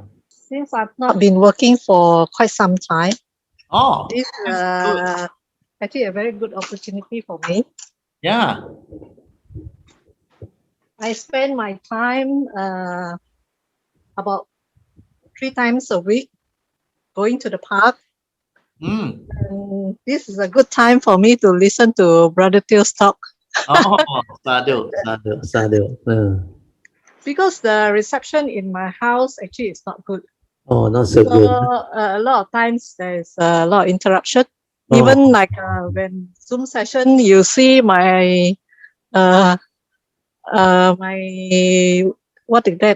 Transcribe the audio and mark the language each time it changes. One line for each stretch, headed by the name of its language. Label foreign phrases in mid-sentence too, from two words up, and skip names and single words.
English: Since I've not been working for quite some time, this is actually a very good opportunity for me. Yeah. I spend my time about 3 times a week going to the park. And this is a good time for me to listen to Brother Teo's talk.
Pali: Oh, sadhu, sadhu, sadhu.
English: Because the reception in my house actually is not good. Oh, not so So good. a lot of times there's a lot of interruption. Oh. Even like when Zoom session, you see my my what is that?